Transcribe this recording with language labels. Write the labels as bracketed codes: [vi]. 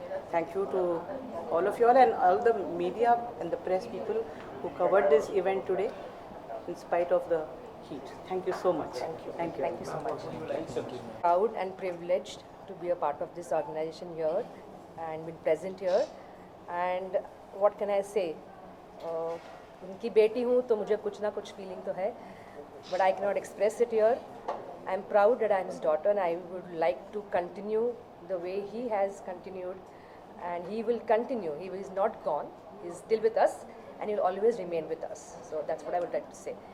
[en] Thank you to all of you all and all the media and the press people who covered this event today in spite of the heat. Thank you so much. Thank you. Thank you. Thank you so much. Proud and privileged to be a part of this organization here and been present here. And what can I say? [hi] उनकी बेटी हूँ तो मुझे कुछ ना कुछ feeling तो है, [en] but I cannot express it here. I'm proud that I'm his daughter, and I would like to continue the way he has continued, and he will continue. He is not gone. He's still with us, and he will always remain with us. So that's what I would like to say.